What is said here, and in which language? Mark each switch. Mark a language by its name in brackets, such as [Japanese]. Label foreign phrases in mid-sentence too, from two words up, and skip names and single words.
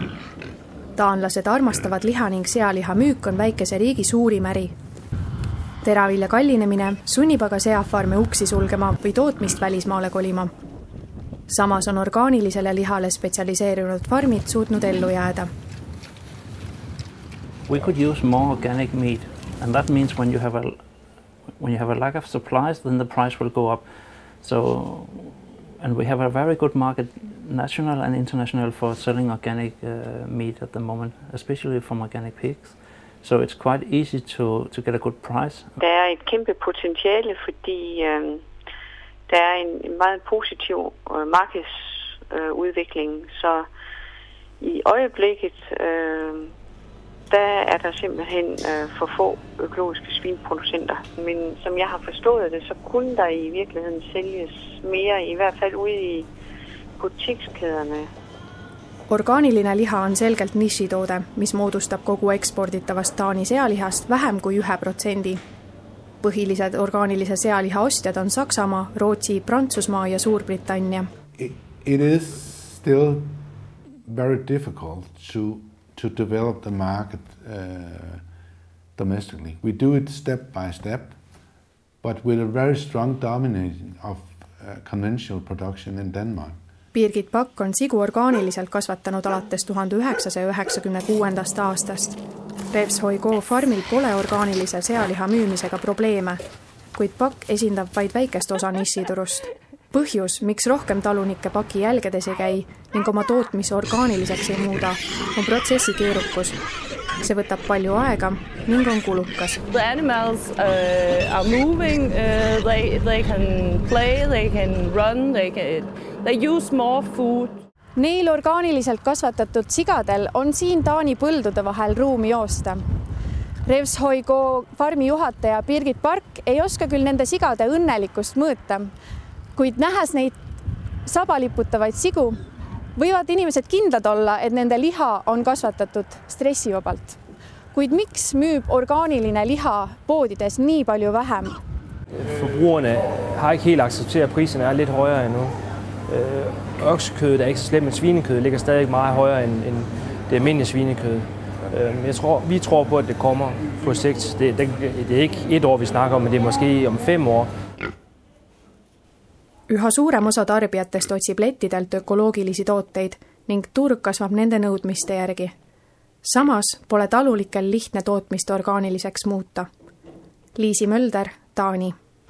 [Estonian] Taanlased armastavad liha ning sealiha müük on väikese riigi suurim äri. Teravilja kallinemine sunnib aga seafarme uksi sulgema või tootmist välismaale kolima. Samas on orgaanilisele lihale spetsialiseerunud farmid suutnud ellu jääda. [English] We could use more organic meat, and that means when you have a lack of supplies, then the price will go up. And we have a very good market, national and international, for selling organic meat at the moment, especially from organic pigs. So it's quite easy to get a good price. [Danish] Der er et kæmpe potentiale, fordi der er en meget positiv markedsudvikling. Så i øjeblikket der er der simpelthen for få økologiske svinproducenter. Men som jeg har forstået det, så kunne der i virkeligheden sælges mere, i hvert fald ude i butikskæderne. [Estonian] Orgaaniline liha on selgelt nišitoode, mis moodustab kogu eksporditavast Taani sealihast vähem kui 1%. Põhilised orgaanilise sealiha ostjad on Saksamaa, Rootsi, Prantsusmaa ja Suurbritannia. [English] It is still very difficult to develop the market domestically. We do it step by step, but with a very strong domination of conventional production in Denmark. [Estonian] Birgit Pakk on sigu orgaaniliselt kasvatanud alates 1996. aastast. Revshoi-Go farmil pole orgaanilise sealiha müümisega probleeme, kuid Pakk esindab vaid väikest osa nišiturust. Põhjus, miks rohkem talunikke Paki jälgedes ei käi ning oma tootmise orgaaniliseks ei muuda, on protsessi keerukus. See võtab palju aega ning on kulukas. [English] The animals are moving, they can play, they can run, they use more food. [Estonian] Neil orgaaniliselt kasvatatud sigadel on siin Taani põldude vahel ruumi joosta. Revshoi-Go farmi juhataja Birgit Park ei oska küll nende sigade õnnelikust mõõta, kuid nähes neid sabaliputavaid sigu, võivad inimesed kindlad olla, et nende liha on kasvatatud stressivabalt. Kuid miks müüb orgaaniline liha poodides nii palju vähem? [Danish] Forbrugerne har ikke helt accepteret, at priserne er lidt højere endnu. Oksekødet er ikke så slemt, men svinekødet ligger stadig meget højere end det almindelige svinekød. Vi tror på, at det kommer på sigt. Det er ikke 1 år, vi snakker om, men det er måske om 5 år. [Estonian] Üha suurem osa tarbijatest otsib lettidelt ökoloogilisi tooteid ning turg kasvab nende nõudmiste järgi. Samas pole talulikel lihtne tootmist orgaaniliseks muuta. Liisi Mölder, Taani.